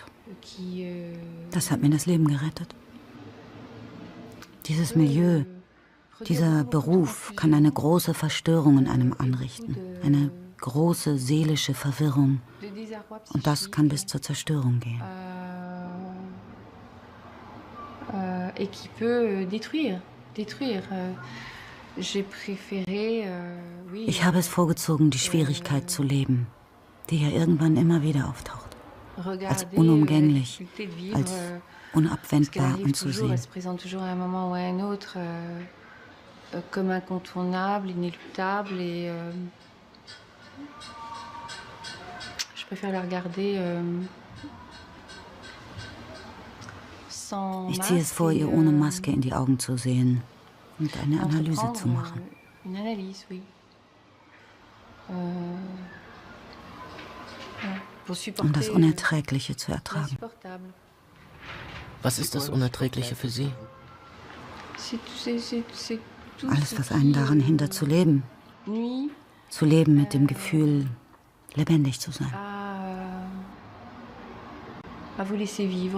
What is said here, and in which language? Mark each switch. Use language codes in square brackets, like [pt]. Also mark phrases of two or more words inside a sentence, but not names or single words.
[de] Das hat mir das Leben gerettet. Dieses Milieu, dieser Beruf kann eine große Verstörung in einem anrichten, eine große seelische Verwirrung. Und das kann bis zur Zerstörung gehen. [fr] Et qui peut détruire. [de] Ich habe es vorgezogen, die Schwierigkeit zu leben, die ja irgendwann immer wieder auftaucht, als unumgänglich, als unabwendbar anzusehen. [fr] Es présente toujours à un moment ou à un autre comme incontournable, inéluctable et je préfère la regarder. [de] Ich ziehe es vor, ihr ohne Maske in die Augen zu sehen und eine Analyse zu machen. Um das Unerträgliche zu ertragen. Was ist das Unerträgliche für Sie? Alles, was einen daran hindert, zu leben. Zu leben mit dem Gefühl, lebendig zu sein. [fr] À vous laisser vivre.